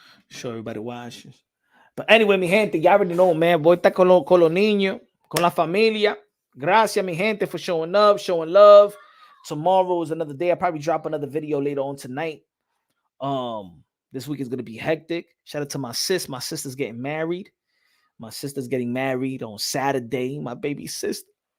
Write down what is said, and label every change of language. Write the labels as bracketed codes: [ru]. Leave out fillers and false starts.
[en] Sure, everybody watches. But anyway, [es] mi gente, [en] y'all already know, man. [es] Voy a estar con los niños, con la familia. Gracias, mi gente, [en] for showing up, showing love. Tomorrow is another day. I'll probably drop another video later on tonight. This week is going to be hectic. Shout out to my sis. My sister's getting married. My sister's getting married on Saturday. My baby sister.